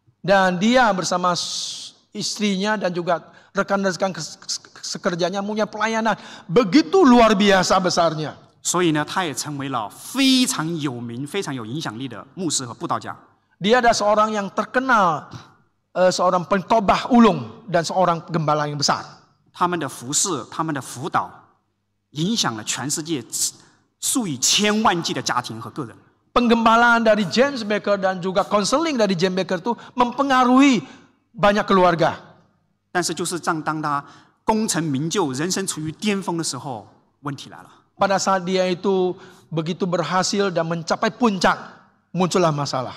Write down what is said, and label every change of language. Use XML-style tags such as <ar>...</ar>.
<id>Dan dia bersama istrinya dan juga rekan-rekan sekerjanya punya pelayanan begitu luar biasa besarnya.</id> <zh>所以呢，他也成为了非常有名、非常有影响力的牧师和布道家。</zh> <id>Dia adalah seorang yang terkenal, seorang pengkhotbah ulung dan seorang gembala yang besar.</id> <zh>他们的服侍、他们的辅导，影响了全世界数以千万计的家庭和个人。</zh> <id>Penggembalaan dari James Baker dan juga konseling dari James Baker itu mempengaruhi banyak keluarga.</id> <zh>但是就是当他功成名就、人生处于巅峰的时候，问题来了。</zh> <id>Pada saat dia itu begitu berhasil dan mencapai puncak, muncullah masalah.</id>